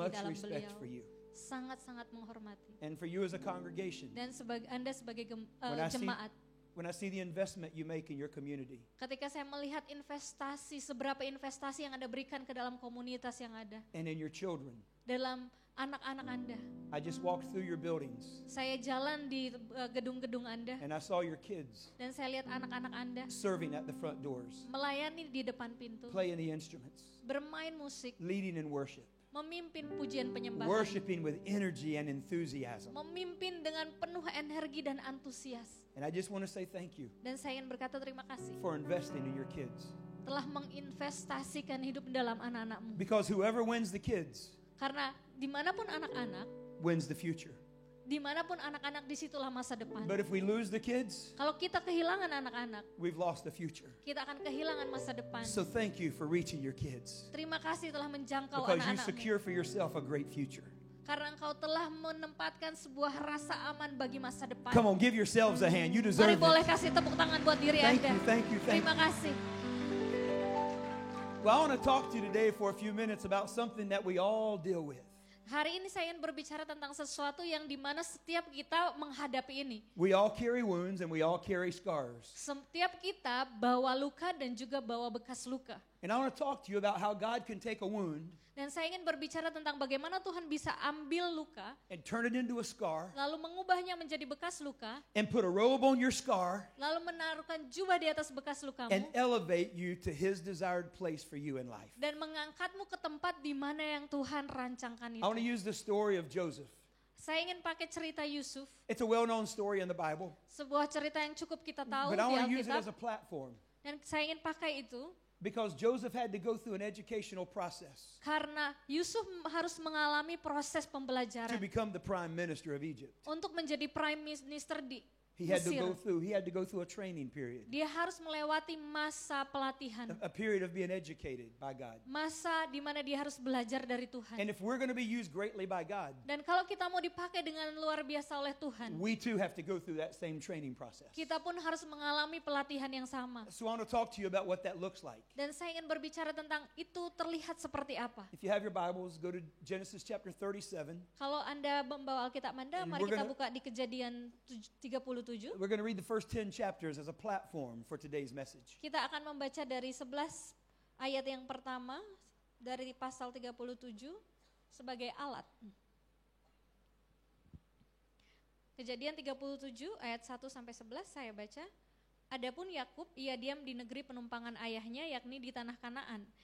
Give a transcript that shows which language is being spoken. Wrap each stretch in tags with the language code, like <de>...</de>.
<en>Much</en> <id>dalam</id> <en>respect</en> <id>beliau.</id> <en>for you.</en> <id>Sangat-sangat menghormati.</id> <en>And for you as a congregation,</en> <id>Dan Anda sebagai</id> <en>When I see-</en> <id>jemaat,</id> <en>when I see the investment you make in your community,</en> <id>ketika saya melihat seberapa investasi yang Anda berikan ke dalam komunitas yang ada,</id> <en>and in your children,</en> <id>dalam anak-anak Anda.</id> <en>I just walked through your buildings</en> <id>Saya jalan di gedung-gedung Anda</id> <en>and I saw your kids</en> <id>dan saya lihat anak-anak Anda</id> <en>serving at the front doors,</en> <id>melayani di depan pintu,</id> <en>playing the instruments,</en> <id>bermain musik,</id> <en>leading in worship,</en> <id>memimpin pujian penyembahan,</id> <en>worshiping with energy and enthusiasm.</en> <id>memimpin dengan penuh energi dan antusias.</id> <en>And I just want to say thank you</en> <id>Dan saya ingin berkata terima kasih</id> <en>for investing in your kids.</en> <id>telah menginvestasikan hidup dalam anak-anakmu.</id> <en>Because whoever wins the kids</en> <id>Karena dimanapun anak-anak,</id> <en>wins the future.</en> <id>dimanapun anak-anak disitulah masa depan.</id> <en>But if we lose the kids,</en> <id>Kalau kita kehilangan anak-anak,</id> <en>we've lost the future.</en> <id>kita akan kehilangan masa depan.</id> <en>So thank you for reaching your kids.</en> <id>Terima kasih telah menjangkau</id> <en>Because you</en> <id>anak-anakmu.</id> <en>secure for yourself a great future.</en> <id>Karena engkau telah menempatkan sebuah rasa aman bagi masa depan.</id> <en>Come on, give yourselves a hand. You</en> <id>Mari boleh</id> <en>it.</en> <id>kasih tepuk tangan buat diri</id> <en>Thank</en> <id>Anda.</id> <en>you, thank you, thank</en> <id>Terima</id> <en>you.</en> <id>kasih.</id> <en>Well, I want to talk to you today for a few minutes about something that we all deal with.</en> <id>Hari ini saya ingin berbicara tentang sesuatu yang dimana setiap kita menghadapi ini.</id> <en>We all carry wounds and we all carry scars.</en> <id>Setiap kita bawa luka dan juga bawa bekas luka.</id> <en>And I want to talk to you about how God can take a wound</en> <id>Dan saya ingin berbicara tentang bagaimana Tuhan bisa ambil luka,</id> <en>and turn it into a scar</en> <id>lalu mengubahnya menjadi bekas luka,</id> <en>and put a robe on your scar</en> <id>lalu menaruhkan jubah di atas bekas lukamu,</id> <en>and elevate you to His desired place for you in life.</en> <id>dan mengangkatmu ke tempat di mana yang Tuhan rancangkan</id> <en>I want to</en> <id>itu.</id> <en>use the story of Joseph.</en> <id>Saya ingin pakai cerita Yusuf,</id> <en>It's a well-known story in the Bible,</en> <id>sebuah cerita yang cukup kita tahu</id> <en>but</en> <id>di</id> <en>I want to use it as a</en> <id>Alkitab,</id> <en>platform</en> <id>dan saya ingin pakai itu</id> <en>because Joseph had to go through an educational process</en> <id>karena Yusuf harus mengalami proses</id> <en>to</en> <id>pembelajaran</id> <en>become the prime minister of Egypt.</en> <id>untuk menjadi</id> <en>prime minister</en> <id>di</id> <en>He had to</en> <id>Mesir.</id> <en>go through a training period.</en> <id>Dia harus melewati masa pelatihan.</id> <en>A period of being educated by God.</en> <id>Masa di mana dia harus belajar dari Tuhan.</id> <en>And if we're going to be used greatly by God,</en> <id>Dan kalau kita mau dipakai dengan luar biasa oleh Tuhan,</id> <en>we too have to go through that same training process.</en> <id>kita pun harus mengalami pelatihan yang sama.</id> <en>So I want to talk to you about what that looks like.</en> <id>Dan saya ingin berbicara tentang itu terlihat seperti apa.</id> <en>If you have your Bibles, go to Genesis chapter 37.</en> <id>Kalau Anda membawa Alkitab Anda,</id> <en>And</en> <id>mari</id> <en>we're</en> <id>kita</id> <en>gonna-</en> <id>buka di Kejadian 37.</id> <en>We're going to read the first 10 chapters as a platform for today's message.</en> <id>Kita akan membaca dari 11 ayat yang pertama dari pasal 37 sebagai alat. Kejadian 37 ayat 1 sampai 11 saya baca. Adapun Yakub, ia diam di negeri penumpangan ayahnya, yakni di tanah Kanaan.</id>